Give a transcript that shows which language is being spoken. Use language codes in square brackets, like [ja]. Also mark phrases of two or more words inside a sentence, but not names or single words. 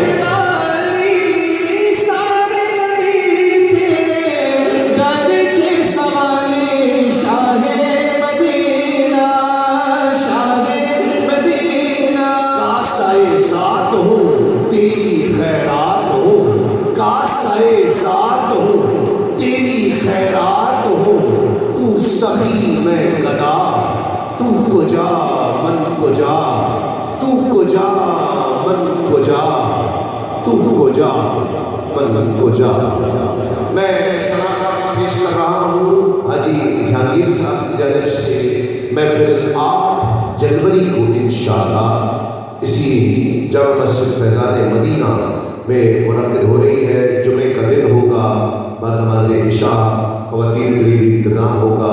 [ur] کاسائے ذات ہوں تیری خیرات ہو، کاسائے ذات ہو تیری خیرات ہو، تو سخی میں گدا، [fa] تو کجا من کجا، تو کجا من کجا، تو کجا من کجا۔ [ur] میں سلام پیش کر رہا ہوں حاجی جہانگیر صاحب کی جانب سے محفل 8 جنوری کو انشاءاللہ اسی جامع مسجد فیضان مدینہ میں منعقد ہو رہی ہے۔ جمعے کا دن ہوگا، بعد نماز عشاء خواتین کے لیے بھی انتظام ہوگا۔